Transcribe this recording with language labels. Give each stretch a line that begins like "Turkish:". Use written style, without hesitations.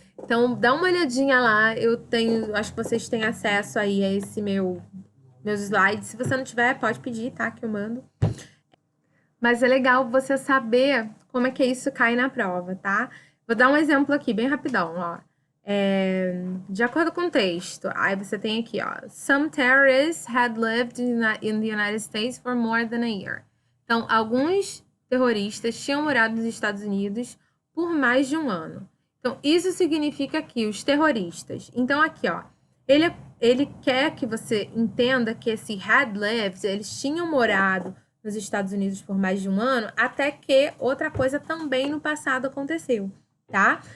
Portuguese: Então, dá uma olhadinha lá. Acho que vocês têm acesso aí a esse meus slides. Se você não tiver, pode pedir, tá? Que eu mando. Mas é legal você saber como é que isso cai na prova, tá? Vou dar um exemplo aqui, bem rapidão, ó. De acordo com o texto, aí você tem aqui, ó.
English: Some terrorists had lived in the United States for more than a year.
Portuguese: Então, alguns terroristas tinham morado nos Estados Unidos por mais de um ano. Então, isso significa que os terroristas... Então, aqui, ó. Ele quer que você entenda que esse had lived, eles tinham morado nos Estados Unidos por mais de um ano, até que outra coisa também no passado aconteceu, tá?